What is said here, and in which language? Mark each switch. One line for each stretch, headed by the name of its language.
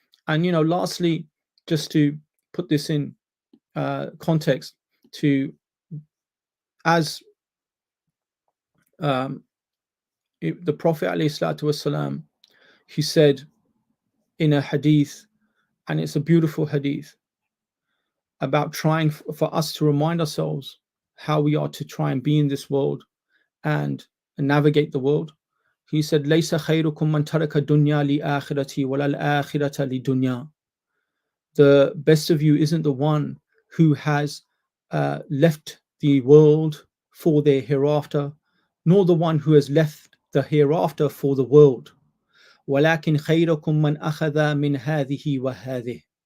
English: And lastly, just to put this in context, as the Prophet ﷺ, he said in a hadith, and it's a beautiful hadith, about trying for us to remind ourselves how we are to try and be in this world and navigate the world. He said,
Arabic: لَيْسَ خَيْرُكُمْ مَنْ تَرَكَ الدُّنْيَا لِآخِرَتِي وَلَا الْآخِرَةَ لِدُنْيَا.
English: The best of you isn't the one who has left the world for their hereafter, nor the one who has left the hereafter for the world.
Arabic: وَلَكِنْ خَيْرُكُمْ مَنْ أَخَذَ مِنْ هَذِهِ وَهَذِهِ.